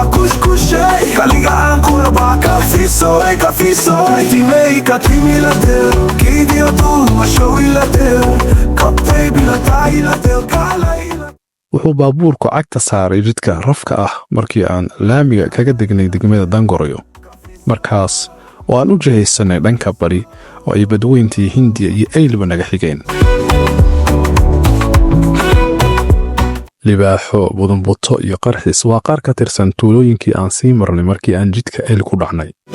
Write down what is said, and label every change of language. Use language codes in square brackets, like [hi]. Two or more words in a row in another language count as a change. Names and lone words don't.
[so] kuskushe kaliga ancora ba kafiso ti mei katimi la del kidio tu mashowi la del kaptay bila tai la del kalay. wuxuu baabuurku cagta saaray jidka rafka ah markii aan laamiga kaga degnay degmada Dangoroyo. markaas oo aan u jihaysanay dhanka bari oo ay badweyntii Hindiya iyo Eylba naga xigeen. libaaxo budunbuto iyo qarxis waa qaar ka tirsan tuulooyinkii aan sii marnay markii aan jidka Eyl ku dhacnay.